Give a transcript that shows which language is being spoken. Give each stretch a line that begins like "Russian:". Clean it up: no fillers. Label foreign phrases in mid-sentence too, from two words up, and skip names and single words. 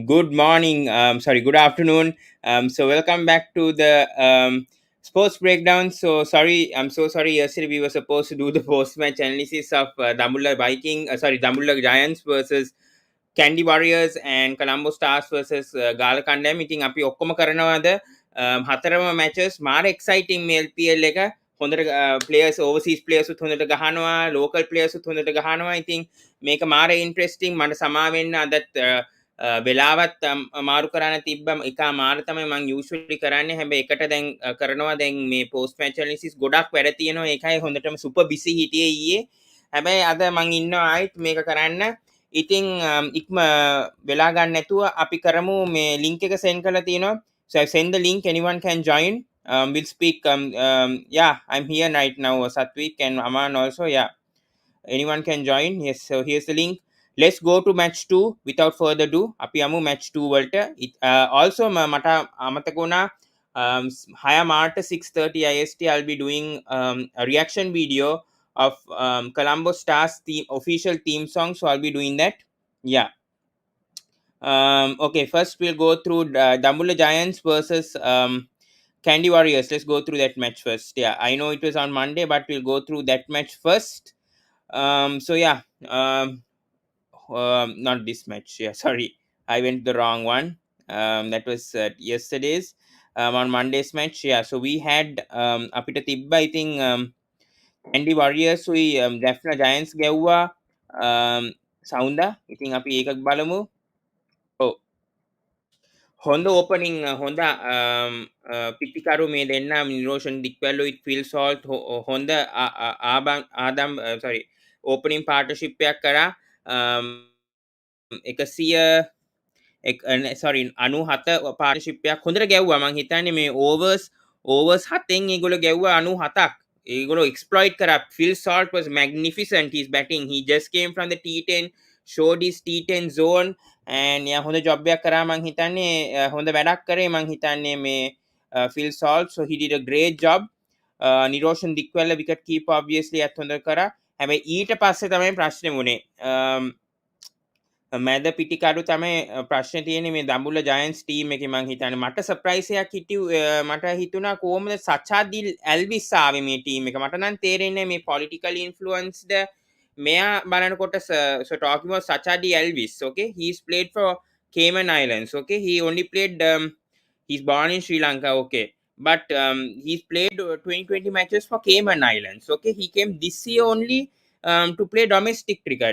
English: Good morning, good afternoon. So welcome back to the sports breakdown. So sorry, I'm so sorry. Yesterday we were supposed to do the post-match analysis of Dambulla Giants versus Kandy Warriors and Colombo Stars versus Galle Gladiators.
Sinhala: ඉතින් අපි ඔක්කොම කරනවාද හතරම matches මාර exciting මේ LPL එක හොඳට
English: players overseas players
Sinhala: උත් හොඳට ගහනවා
English: local players
Sinhala: උත් හොඳට ගහනවා. ඉතින් මේක මාර interesting. මට සමා වෙන්න අදත් වෙලාවත් මාරු කරන්න තිබ්බම එක මාර තමයි මම usually කරන්නේ. හැබැයි එකට දැන් කරනවා දැන් මේ
English: post match analysis
Sinhala: ගොඩක් වැඩ තියෙනවා. ඒකයි හොඳටම
English: super busy
Sinhala: හිටියේ ඊයේ. හැබැයි අද මම ඉන්නවා ආයිත් මේක කරන්න. ඉතින් ඉක්ම වෙලා ගන්න නැතුව අපි කරමු මේ link එක send කරලා තියෙනවා.
English: So I send the link, anyone can join. We'll speak. Yeah, I'm here right now, Satvik and Aman also. Yeah, anyone can join. Yes, so here's the link. Let's go to match 2 without further ado.
Sinhala: අපි යමු match 2 වලට.
English: Also
Sinhala: මට අමතක වුණා 6 මාර්ට
English: 6:30 IST I'll be doing a reaction video of Colombo Stars team official theme song, so I'll be doing that. Yeah. Okay, first we'll go through Dambulla Giants versus Kandy Warriors. Let's go through that match first. Yeah, I know it was on Monday, but we'll go through that match first. So yeah, not this match. Yeah, sorry, I went the wrong one. That was yesterday's. On Monday's match. Yeah, so we had
Sinhala: අපිට තිබ්බ
English: I think Kandy Warriors we Jaffna Giants
Sinhala: ගෙව්වා සවුන්දා. ඉතින් අපි ඒකක් බලමු. ඔව්, හොඳ ඕපනින් හොඳ පිටිකරු මේ දෙන්න නිරෝෂන් දික්වැල්ලු ඉත් ෆිල් සෝල්ට් හොඳ ආදම්
English: opening partnership
Sinhala: එකක් කරා 97 පාර්ට්නර්ෂිප් එකක් හොඳට ගැව්වා. මං හිතන්නේ මේ ඕවර්ස් 7න් ඒගොල්ලෝ ගැව්වා 97ක්. ඒගොල්ලෝ exploit කරා.
English: Phil Salt was magnificent. His batting. He just came from the T10, showed his T10 zone and yeah,
Sinhala: හොඳ job එකක් කරා. මං හිතන්නේ හොඳ වැඩක් කරේ. මං හිතන්නේ මේ Phil Salt,
English: so he did a great job.
Sinhala: නිරෝෂන් දික්වැල්ල
English: wicket keeper
Sinhala: obviously අත් හොඳ කරා. හැබැයි ඊට පස්සේ තමයි ප්‍රශ්නේ වුණේ. මැද පිටිකඩු තමයි ප්‍රශ්නේ තියෙන්නේ මේ දඹුල්ල ජයන්ට්ස් ටීම් එකේ. මං හිතන්නේ මට සර්ප්‍රයිස් එකක් මට හිතුණා කොහොමද සචාදිල් ඇල්විස් ආවේ මේ ටීම් එක. මට නම් තේරෙන්නේ මේ
English: politically influenced
Sinhala: මෙයා බලනකොට
English: so talking about
Sinhala: Sachadi Elvis.
English: Okay, he's played for Cayman Islands. Okay, he only played he's born in Sri Lanka. Okay, but he's played 2020 matches for Cayman Islands. Okay, he came this year only to play domestic cricket.